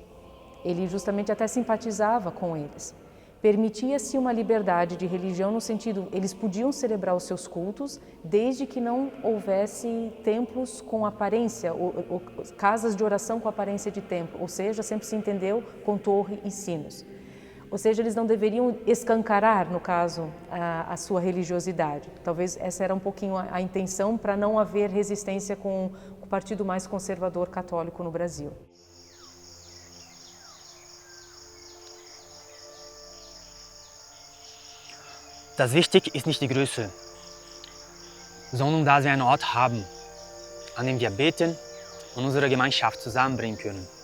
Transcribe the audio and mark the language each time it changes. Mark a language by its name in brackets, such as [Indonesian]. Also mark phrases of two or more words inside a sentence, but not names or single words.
[Portuguese] Ele justamente até simpatizava com eles. Permitia-se uma liberdade de religião no sentido, eles podiam celebrar os seus cultos desde que não houvesse templos com aparência, ou casas de oração com aparência de templo, ou seja, sempre se entendeu com torre e sinos. Ou seja, eles não deveriam escancarar, no caso, a sua religiosidade. Talvez essa era um pouquinho a intenção para não haver resistência com o partido mais conservador católico no Brasil. [German] Das Wichtige ist nicht die Größe, sondern dass wir einen Ort haben, an dem wir beten und unsere Gemeinschaft zusammenbringen können.